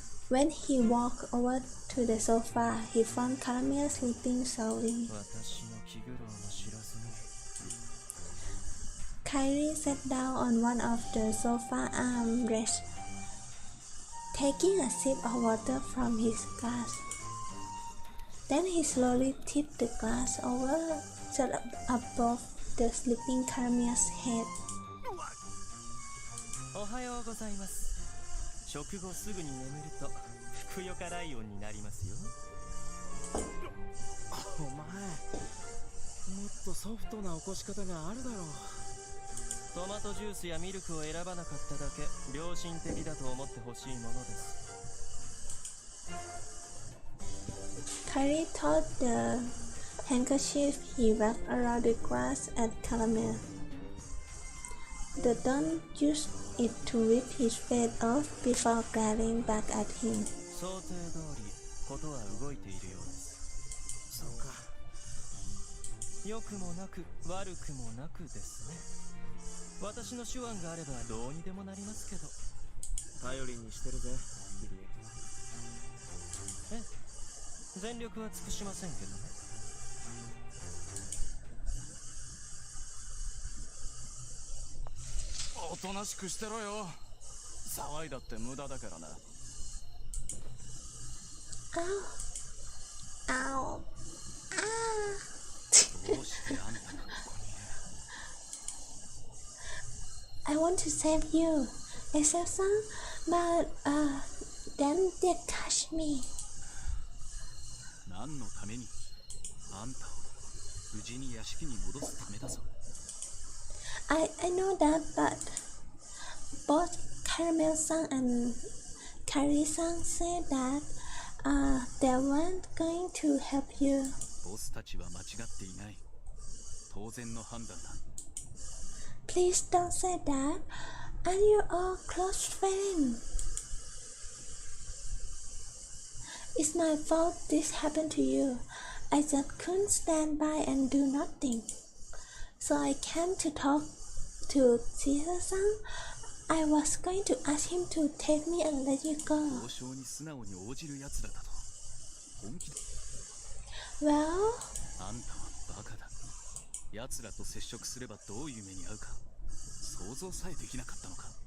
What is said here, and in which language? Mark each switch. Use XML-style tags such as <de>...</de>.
<en>When he walked over to the sofa, he found Caramel sleeping soundly.</en> <ja>私の気苦労も知らずに。</ja> <en>Kyrie sat down on one of the sofa armrests, taking a sip of water from his glass. Then he slowly tipped the glass over just above the sleeping Caramel's head.</en> <ja>おはようございます。食後すぐに眠るとふくよかライオンになりますよ。お前、もっとソフトな起こし方があるだろう。トマトジュースやミルクを選ばなかっただけ良心的だと思ってほしいものです。</ja> <en>Kyrie tossed the handkerchief he wrapped around the glass at Caramel. The Don used it to wipe his face off before glaring back at him.</en> <ja>想定通りことは動いているようです。そうか。良くもなく悪くもなくですね。私の手腕があればどうにでもなりますけど。頼りにしてるぜ、キリエ。ええ。全力は尽くしませんけどね。おとなしくしてろよ。騒いだって無駄だからな。 Ow. Ow. Ah. どうしてあんたがここにいる？</ja> <en>I want to save you, except but then they catch me.</en> <ja>何のために？あんたを無事に屋敷に戻すためだぞ。</ja> <en>I know that, but both Caramel-san and Carrie-san said that they weren't going to help you.</en> <ja>ボスたちは間違っていない。当然の判断だ。</ja> <en>Please don't say that. Aren't you all close friends? It's my fault this happened to you. I just couldn't stand by and do nothing. So I came to talk to Caesar-san. I was going to ask him to take me and let you go.</en> <ja>交渉に素直に応じるやつだったと。本気で。</ja> <en>Well?</en> <ja>あんたはバカだ。奴らと接触すればどういう目に遭うか想像さえできなかったのか。</ja>